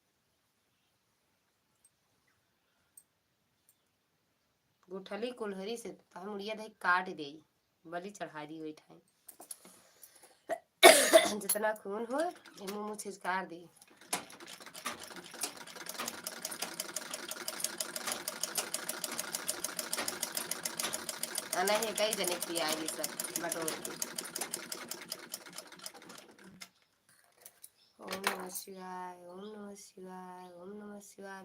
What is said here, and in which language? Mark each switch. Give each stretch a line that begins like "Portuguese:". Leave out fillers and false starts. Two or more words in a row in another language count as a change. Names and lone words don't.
Bundeli: गुठली कुल्हरी से तो हम मुड़िया धई काट दे बलि चढ़ा दी वही ठाई। जितना खून हो मुँह मुँह छिजकार दी। नहीं कई जने पियाई सब बटोर के।
Sanskrit: ओम नमः शिवाय ओम नमः शिवाय ओम नमः शिवाय।